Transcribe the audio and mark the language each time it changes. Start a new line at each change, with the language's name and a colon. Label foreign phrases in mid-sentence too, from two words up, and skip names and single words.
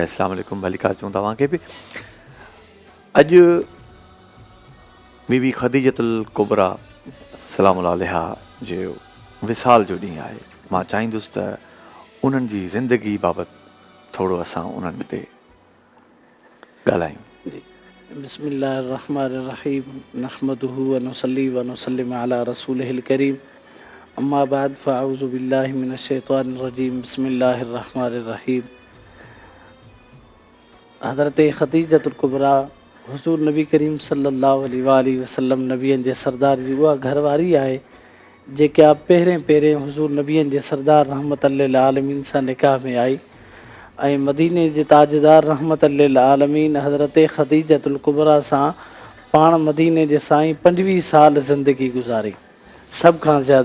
Arabic: السلام عليكم
Sindhi: भलीकार चऊं तव्हांखे बि। अॼु बीबी ख़दीजतुल कुबरा
Arabic: سلام عليها
Sindhi: जो विसाल जो ॾींहुं आहे। मां चाहींदुसि त उन्हनि जी ज़िंदगी बाबति थोरो असां उन्हनि ते ॻाल्हायूं।
Arabic: بسم الله الرحمن الرحيم نحمده ونصلي ونسلم على رسوله الكريم أما بعد فأعوذ بالله من الشيطان الرجيم بسم الله الرحمن الرحيم.
Sindhi: हज़रत ख़दीजतुल कुबरा हुज़ूर नबी करीम
Arabic: صلى الله عليه وسلم
Sindhi: नबियनि जे सरदार जी उहा घरवारी आहे जेका पहिरें हुज़ूर नबियनि जे सरदार
Arabic: رحمة للعالمين
Sindhi: सां निकाह में आई ऐं मदीने जे ताजदार
Arabic: رحمة للعالمين
Sindhi: हज़रत ख़दीजतुल कुबरा सां पाण मदीने जे साईं 25 साल ज़िंदगी गुज़ारी सभ खां ज़्यादा।